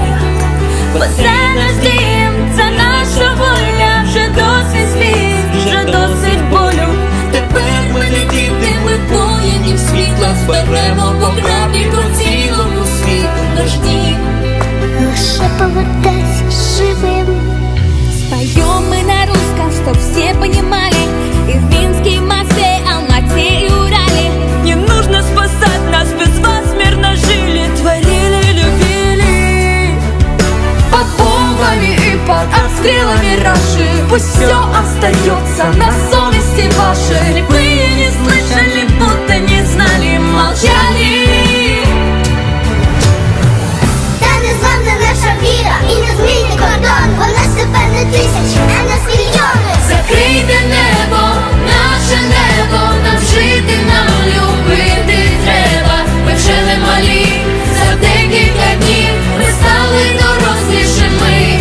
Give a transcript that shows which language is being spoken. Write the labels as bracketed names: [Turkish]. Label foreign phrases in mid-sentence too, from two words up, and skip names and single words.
[Ukrainian] Бо це наш дім, це наша воля, вже досить сліз, вже досить болю. Тепер ми не діти, ми воїнів світла, зберемо по краплі по цілому світу наш дім. Лише повертайся живим. [Russian] Споем мы на русском, чтоб все понимали. И в Минске, и в Москве, Алмате и Урале. Не нужно спасать нас, без вас мирно жили, творили, любили. Под бомбами и под обстрелами Раши пусть все остается на совести вашей. Мы не слышали, будто не знали, молчали. [Ukrainian] Та незламна наша віра і незмінний кордон. Вона ж тепер не тисячі, а нас мільйони. Закрийте небо, наше небо, нам жити, нам любити треба. Ми вже не малі, за декілька днів ми стали дорослішими.